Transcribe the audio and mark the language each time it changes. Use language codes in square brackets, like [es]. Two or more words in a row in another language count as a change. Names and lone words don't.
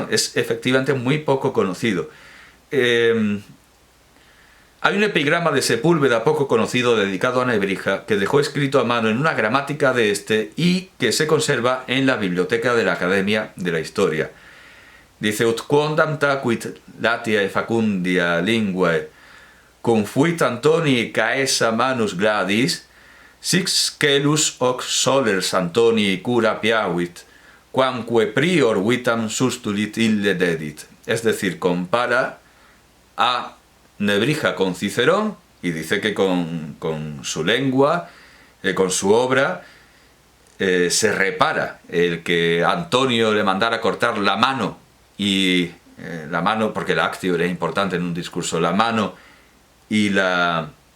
[es] Es efectivamente muy poco conocido. Hay un epigrama de Sepúlveda poco conocido dedicado a Nebrija, que dejó escrito a mano en una gramática de este y que se conserva en la biblioteca de la Academia de la Historia. Dice: [la] ut quondam tacuit latiae facundia linguae confuit Antoni caesa manus gladis, six celus hoc solers Antoni cura piavit, quamque prior vitam sustulit ille dedit. [es] Es decir, compara a Nebrija con Cicerón y dice que con su lengua, con su obra, se repara el que Antonio le mandara cortar la mano y la mano, porque la actio era importante en un discurso, la mano y la...